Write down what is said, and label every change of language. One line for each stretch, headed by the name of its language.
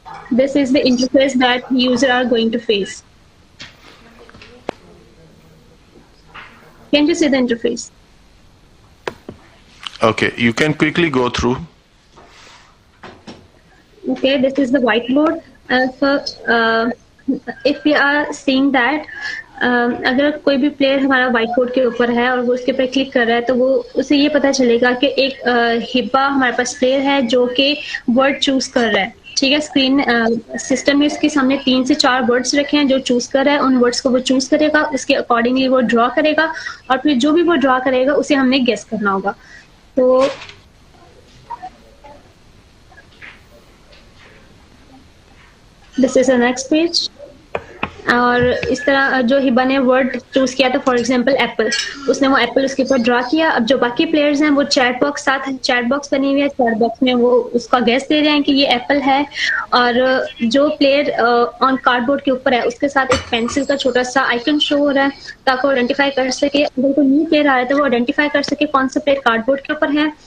English: This is the interface that user are going to face. Can you see the interface? Okay, you can quickly go through. Okay, this is the whiteboard. If we are seeing that,
Urdu: اگر کوئی بھی player ہمارا white board کے اوپر ہے اور وہ اس کے اوپر کلک کر رہا ہے تو وہ اسے یہ پتہ چلے گا کہ ایک ہبا ہمارے پاس پلیئر ہے جو کہ ورڈ چوز کر رہا ہے. ٹھیک ہے, اسکرین سسٹم میں اس کے سامنے 3 سے 4 ورڈس رکھے ہیں جو چوز کر رہا ہے. ان ورڈس کو وہ چوز کرے گا, اس کے اکارڈنگلی وہ ڈرا کرے گا, اور پھر جو بھی وہ ڈرا کرے گا اسے ہم نے گیس کرنا ہوگا.
English: تو this is the next page.
Urdu: اور اس طرح جو ہبا نے ورڈ چوز کیا تھا, فار ایگزامپل ایپل, اس نے وہ ایپل اس کے اوپر ڈرا کیا. اب جو باقی پلیئرز ہیں وہ چیٹ باکس ساتھ چیٹ باکس بنی ہوئی ہے, چیٹ باکس میں وہ اس کا گیس دے رہے ہیں کہ یہ ایپل ہے. اور جو پلیئر آن کارڈ بورڈ کے اوپر ہے اس کے ساتھ ایک پینسل کا چھوٹا سا آئیکن شو ہو رہا ہے تاکہ وہ آئیڈینٹیفائی کر سکے, اگر کوئی نیو پلیئر آ رہا ہے تو وہ آئیڈینٹیفائی کر سکے کون سا پلیئر کارڈ بورڈ کے اوپر ہے.